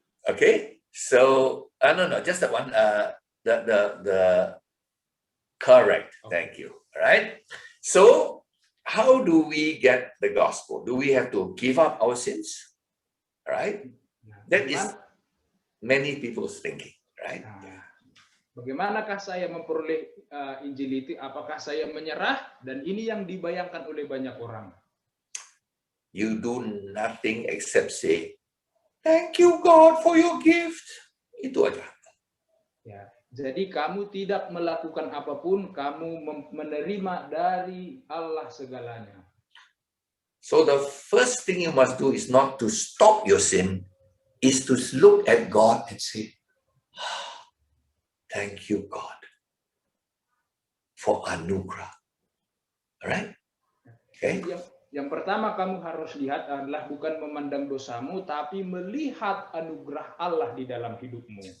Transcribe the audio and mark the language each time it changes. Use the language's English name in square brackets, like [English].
[English] Okay. So, no, just that one. The correct. Okay. Thank you. All right. So, how do we get the gospel? Do we have to give up our sins? All right. That is many people's thinking, right? [Indonesian] Bagaimanakah saya memperoleh Injil itu? Apakah saya menyerah? Dan ini yang dibayangkan oleh banyak orang. [English] You do nothing except say, "Thank you God for your gift." [Indonesian] Itu aja. Ya, jadi kamu tidak melakukan apapun, kamu menerima dari Allah segalanya. [English] So the first thing you must do is not to stop your sin, is to look at God and say, "Thank you God for anugerah." All right? Okay. [Indonesian] Yang pertama kamu harus lihat adalah bukan memandang dosamu, tapi melihat anugerah Allah di dalam hidupmu.